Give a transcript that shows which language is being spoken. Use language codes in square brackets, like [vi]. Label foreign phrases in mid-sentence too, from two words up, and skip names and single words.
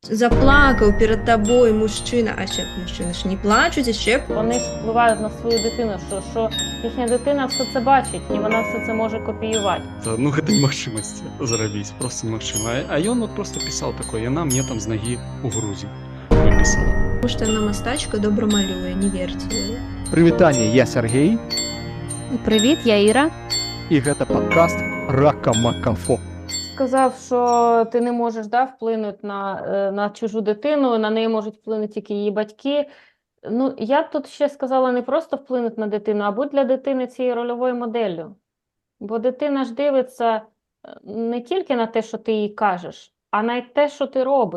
[uk] Заплакав перед тобою мужчина, а ще мужчини ж не плачуть, а ще Вони ж впливають на свою дитину, що їхня дитина все це бачить, і вона все це може копіювати. Ну, [be] гэта немагчымасць зрабіць, просто немагчыма. А ён вот просто пісаў такое, яна мне там з нагі ў грудзі прыпісала. [uk] тому що вона мастачка добре малює, [ru] не верьте [uk] їй. [be] Прывітанне, я Сергей, [uk] Привіт, я Іра. [be] і гэта падкаст Рака-Макафо. [uk] Сказав, що ти не можеш вплинути на чужу дитину, на неї можуть вплинути тільки її батьки. Ну, я б тут ще сказала не просто вплинути на дитину, а будь для дитини цією рольовою моделлю. Бо дитина ж дивиться не тільки на те, що ти їй кажеш, а на те, що ти робиш.